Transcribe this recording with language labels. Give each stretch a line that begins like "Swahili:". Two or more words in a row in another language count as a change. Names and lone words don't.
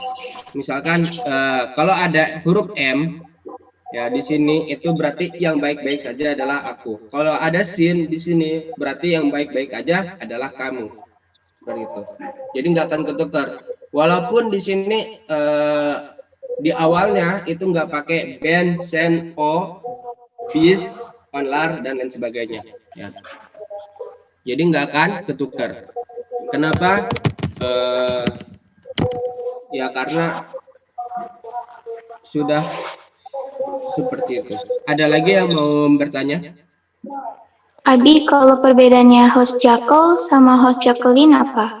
Indonesian: Misalkan kalau ada huruf M ya di sini itu berarti yang baik-baik saja adalah aku. Kalau ada sin di sini berarti yang baik-baik aja adalah kamu. Seperti itu. Jadi nggak akan ketukar. Walaupun di sini di awalnya itu nggak pakai
Turkish: ben, sen, o, bis, onlar
Indonesian: dan lain sebagainya. Ya. Jadi nggak akan ketukar. Kenapa? Ya karena sudah seperti itu. Ada lagi yang mau bertanya? Abi, kalau perbedaannya
Turkish: host cakal
Indonesian: sama
Turkish: host cakalin
Indonesian: apa?